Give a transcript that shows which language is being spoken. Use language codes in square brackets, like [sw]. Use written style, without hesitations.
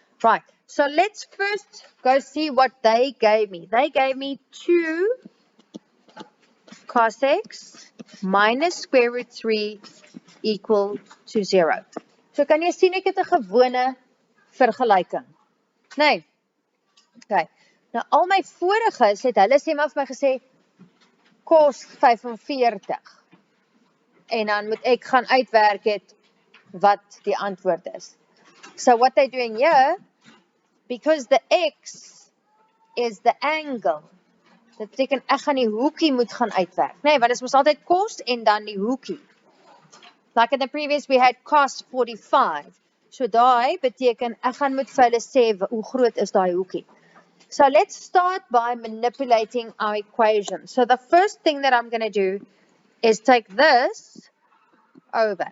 [en] Right, so let's first go see what they gave me. They gave me 2 cos x minus square root 3 equal to 0. [af] So kan jy sien ek het 'n gewone vergelyking. Nee. Okay. Nou al my voriges het hulle sê maar vir my gesê [en] cos 45. [af] En dan moet ek gaan uitwerk het wat die antwoord is. [en] So what they're doing here, because the x is the angle, [af] dit beteken ek gaan die hoekie moet gaan uitwerk. Nee, want dit is altyd cos en dan die hoekie. [en] Like in the previous we had cos 45. [af] So daai beteken ek gaan moet vir hulle sê hoe groot is daai hoekie. [en] So let's start by manipulating our equation. So the first thing that I'm going to do is take this over.